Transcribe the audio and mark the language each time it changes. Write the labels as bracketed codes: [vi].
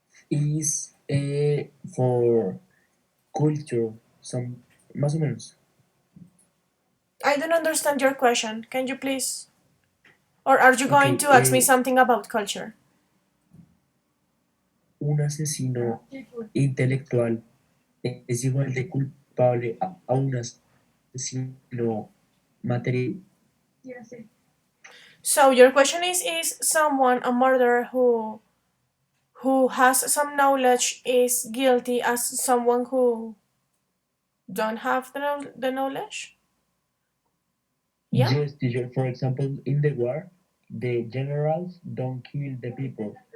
[en] Is for culture some [es] más o menos? [en] I don't understand your question. Can you please? Or are you going Okay, to ask me something about culture? [es] un asesino intelectual es igual de culpable a un asesino material. [en] So your question is someone a murderer who has some knowledge is guilty as someone who don't have the knowledge? Yeah? Yes, teacher. For example, in the war, the generals don't kill the people.